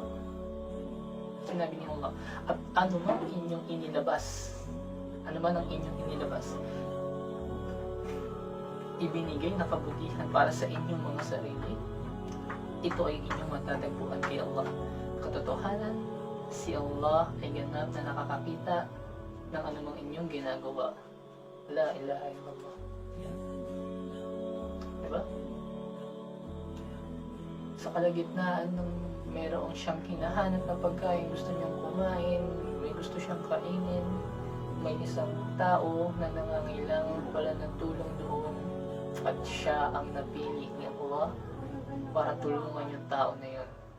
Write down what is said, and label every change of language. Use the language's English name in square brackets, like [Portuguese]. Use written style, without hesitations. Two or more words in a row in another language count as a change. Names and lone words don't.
[Filipino] Sinabi ni Allah, at ano man inyong inilabas, ibinigay na kabutihan para sa inyong mga sarili, ito ay inyong matatagpuan kay Allah. Katotohanan, si Allah ay ganap na nakakakita ng anumang inyong ginagawa. [Arabic] لا إله إلا الله. [Filipino] Diba? Sa kalagitnaan ng mayroong siyang hinahanap na pagkain, gusto niyang kumain, may gusto siyang kainin, may isang tao na nangangailangan pala ng tulong doon, at siya ang napili ni Allah para tulungan yung tao na yun.